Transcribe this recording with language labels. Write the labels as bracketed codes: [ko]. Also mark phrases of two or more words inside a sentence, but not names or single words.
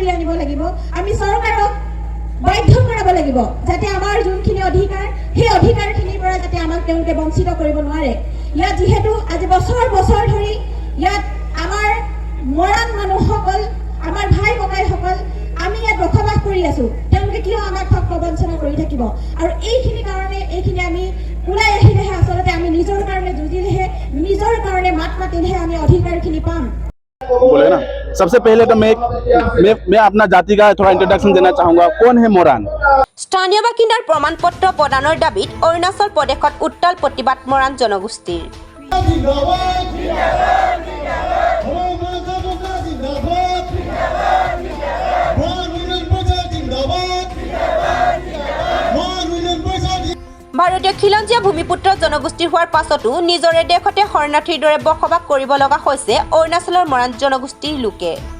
[as] আনিব লাগিব আমি চৰকাৰক বাধ্য কৰাব লাগিব যাতে আমাৰ যোনখিনি অধিকাৰ সেই অধিকাৰখিনিৰ পৰা যাতে আমাক তেওঁলোকে বঞ্চিত কৰিব নোৱাৰে ইয়াত যেহেতু আজি বছৰ বছৰ ধৰি ইয়াত আমাৰ মৰাণ মানুহসকল আমাৰ ভাই ককাইসকল আমি ইয়াত বসবাস কৰি আছো তেওঁলোকে কিয় আমাক প্ৰবঞ্চনা কৰি থাকিব আৰু এইখিনি কাৰণে এইখিনি আমি ওলাই আহিলেহে আচলতে আমি নিজৰ কাৰণে যুঁজিলেহে নিজৰ কাৰণে মাত মাতিলেহে আমি অধিকাৰখিনি পাম [hi] बोले ना। सबसे पहले तो मैं अपना जाति का थोड़ा इंट्रोडक्शन देना चाहूँगा। कौन है मोरान? [as] স্থানীয় বাসিন্দাৰ প্ৰমাণপত্ৰ প্ৰদানৰ দাবীত অৰুণাচল প্ৰদেশত উত্তাল প্ৰতিবাদ মৰাণ জনগোষ্ঠীৰ। ভাৰতীয় খিলঞ্জীয়া ভূমিপুত্ৰ জনগোষ্ঠীৰ হোৱাৰ পাছতো নিজৰে দেশতে শৰণাৰ্থীৰ দৰে বসবাস কৰিব লগা হৈছে অৰুণাচলৰ মৰাণ জনগোষ্ঠীৰ লোকে।